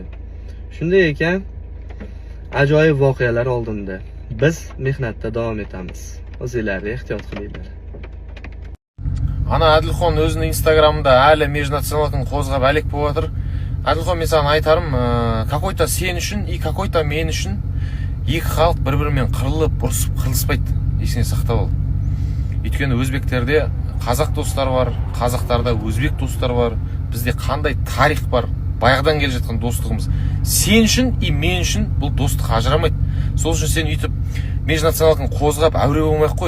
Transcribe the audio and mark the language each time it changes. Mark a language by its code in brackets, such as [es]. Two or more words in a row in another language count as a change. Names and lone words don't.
[uz] Shunday ekan, ajoyib voqealar oldinda. Biz mehnatda davom etamiz. O'zingizlarni ehtiyot qilinglar. Ana Adilxon o'zining Instagramida hali межнационалдың qo'zg'ab alik bo'lib o'tir. Adilxon, men sana aytarim, какой-то sen uchun, какой-то men uchun [kk] екі халық бір-бірімен қырылып, ұрысып, қылыспайды. Есіңе сақтап ал. Өйткені өзбектерде қазақ достар бар, қазақтарда өзбек достар бар. Бізде қандай тарих бар, баяғыдан келе жатқан достығымыз. Сен үшін и мен үшін бұл достық ажырамайды. Сол үшін сен үйтіп межнационалдың қозғап әуре болмай қой.